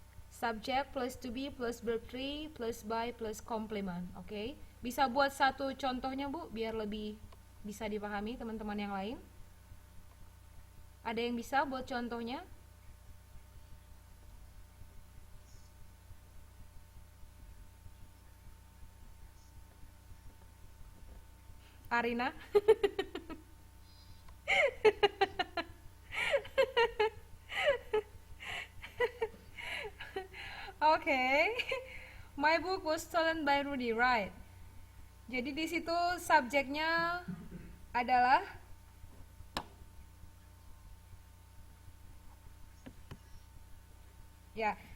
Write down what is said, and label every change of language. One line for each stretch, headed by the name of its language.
English: Subject plus to be plus verb 3 plus by plus complement.
Indonesian: Oke. Bisa buat satu contohnya, Bu, biar lebih bisa dipahami teman-teman yang lain. Ada yang bisa buat contohnya? Arina?
English: Okay. My book was stolen by Rudy, right?
Indonesian: Jadi di situ subjeknya adalah ya.